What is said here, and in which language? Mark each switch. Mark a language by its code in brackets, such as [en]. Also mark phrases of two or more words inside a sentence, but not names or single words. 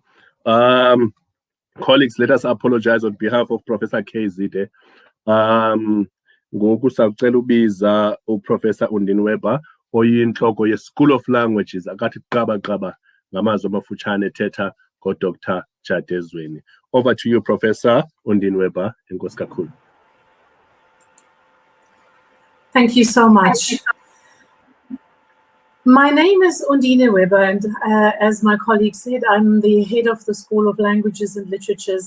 [en] Colleagues, let us apologize on behalf of Professor K Zide. [xh] Ngoku sawucela ubiza uProfessor Undini Weber oyinhloko ye-School of Languages akathi qaba ngamazwi amafutshane ethetha ngoDr. Jadezweni. [en] Over to you, Professor Undini Weber. [xh] Enkosi kakhulu. [en] Thank you so much. My name is Undine Weber, and as my colleague said, I'm the head of the School of Languages and Literatures.